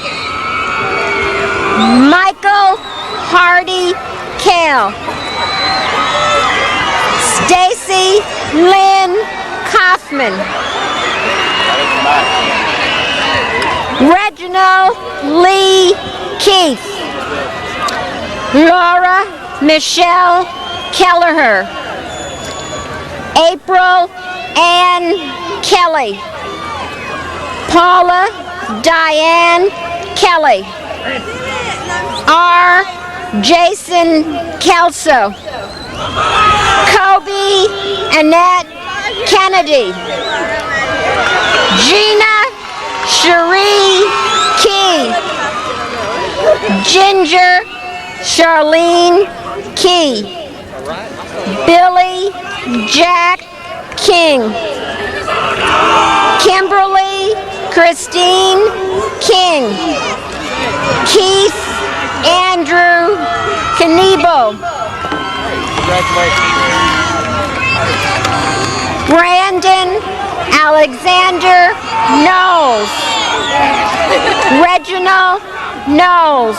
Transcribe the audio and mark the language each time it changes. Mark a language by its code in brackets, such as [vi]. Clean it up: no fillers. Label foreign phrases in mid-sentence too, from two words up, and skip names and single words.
[en] Michael Hardy Kale. Stacy Lynn Kaufman. Reginald Lee Keith. Laura Michelle Kelleher. April Ann Kelly. Paula Diane Kelly. R. Jason Kelso. Kobe Annette Kennedy. Gina Cherie Key. Ginger Charlene Key. Billy Jack King. Kimberly Christine King. Keith Andrew Knievel. Brandon Alexander Knowles. Reginald Knowles.